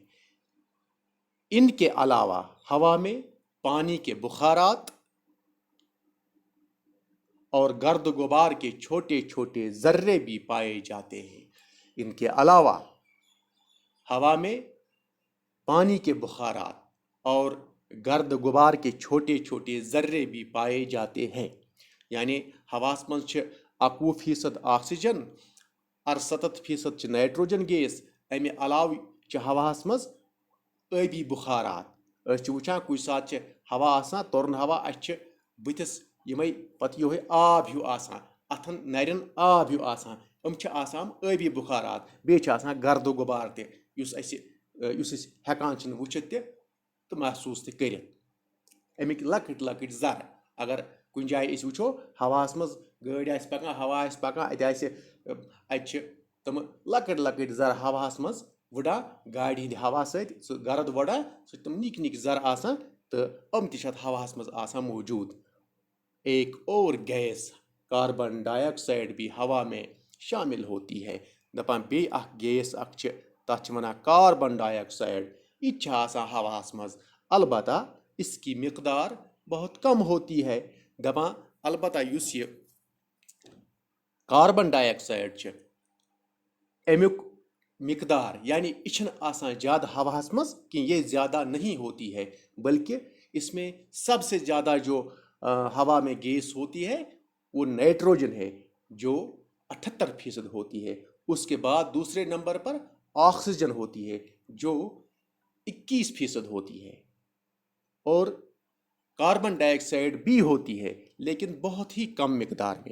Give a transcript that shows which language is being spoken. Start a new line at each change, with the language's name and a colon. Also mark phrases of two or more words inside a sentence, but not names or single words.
Urdu: ان کے علاوہ ہوا میں پانی کے بخارات اور گرد غبار کے چھوٹے چھوٹے ذرے بھی پائے جاتے ہیں. ان کے علاوہ ہوا میں پانی کے بخارات اور گرد غبار کے چھوٹے چھوٹے ذرے بھی پائے جاتے ہیں.
Kashmiri: یعنی ہواس مز 21% آکسیجن، 68% نائٹروجن گیس، امہ علاوہ ہواس مز ٲبی بخارات. وچھان کچھ سات ہوا آسان تورن ہوا اچھے بتس یمے پتہ یہ آب ہیو آسان، اتھن نرین آب ہیو آسان، آسان ٲبی بخارات. بیٚیہِ آسان گرد غبار تہِ یُس أسۍ ہٮ۪کان چھِنہٕ وٕچھِتھ تہِ تہٕ محسوٗس تہِ کٔرِتھ. امیِکۍ لۄکٕٹۍ لۄکٕٹۍ ذرٕ اگر کُنہِ جایہِ أسۍ وٕچھو ہواہس منٛز گٲڑۍ آسہِ پکان، ہوا آسہِ پکان، اتہِ چھِ تِم لۄکٕٹۍ لۄکٕٹۍ ذرٕ ہواہس منٛز وٕڑان گاڑِ ہٕنٛدِ ہوا سۭتۍ، سُہ گرد وڑان، سُہ چھِ تِم نِکۍ نِکۍ ذرٕ آسان تہٕ یِم تہِ چھِ اتھ ہواہس منٛز آسان موجوٗد.
Urdu: ایک اور گیس کاربن ڈائی آکسائڈ بھی ہوا میں شامل ہوتی ہے.
Kashmiri: دپان بیٚیہِ اکھ گیس اکھ چھِ تتھ چھِ ونان کاربن ڈائی آکسائڈ. یہ چھِ آسان ہواہس منٛز،
Urdu: البتہ اس کی مقدار بہت کم ہوتی ہے.
Kashmiri: دپان البتہ یُس یہ کاربن ڈائی آکسائڈ چھِ امیُک مقدار یعنی یہ چھنہٕ آسان زیادہ ہواہس منٛز کینٛہہ،
Urdu: یہ زیادہ نہیں ہوتی ہے بلکہ اس میں سب سے زیادہ جو ہوا میں گیس ہوتی ہے وہ نائٹروجن ہے جو 78% ہوتی ہے. اس کے بعد دوسرے نمبر پر آکسیجن ہوتی ہے جو 21% ہوتی ہے، اور کاربن ڈائی آکسائڈ بھی ہوتی ہے لیکن بہت ہی کم مقدار میں.